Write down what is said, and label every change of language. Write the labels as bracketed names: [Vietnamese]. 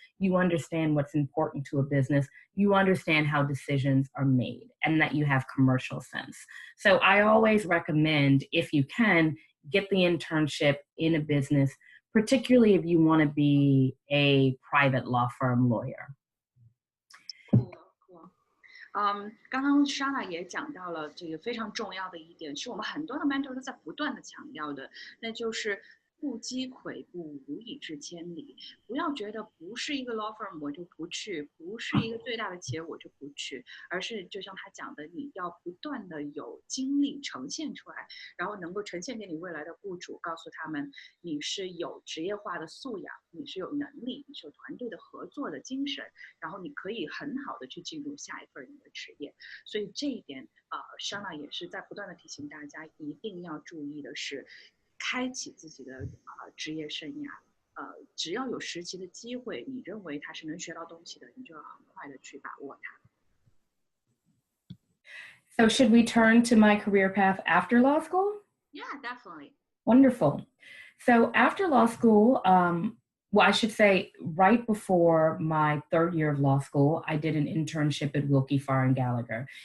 [English] You understand what's important to a business. You understand how decisions are made and that you have commercial sense. So I always recommend, if you can, get the internship in a business, particularly if you want to be a private law firm lawyer. Cool. [Chinese] 刚刚 Shaunna 也讲到了这个非常重要的一点，是我们很多的 mentor 都在不断的强调的，那就是不积跬步，无以至千里。不要觉得不是一个 law firm 我就不去，不是一个最大的企业我就不去，而是就像他讲的，你要不断的有经历呈现出来，然后能够呈现给你未来的雇主，告诉他们你是有职业化的素养，你是有能力，你是有团队的合作的精神，然后你可以很好的去进入下一份你的职业。所以这一点Shaunna 也是在不断的提醒大家，一定要注意的是，开启自己的职业生涯，只要有实习的机会，你认为他是能学到东西的，你就要很快的去把握它。 [English] So should we turn to my career path after law school? Yeah, definitely. Wonderful. So after law school, well, I should say right before my third year of law school, I did an internship at Wilkie Farr & Gallagher.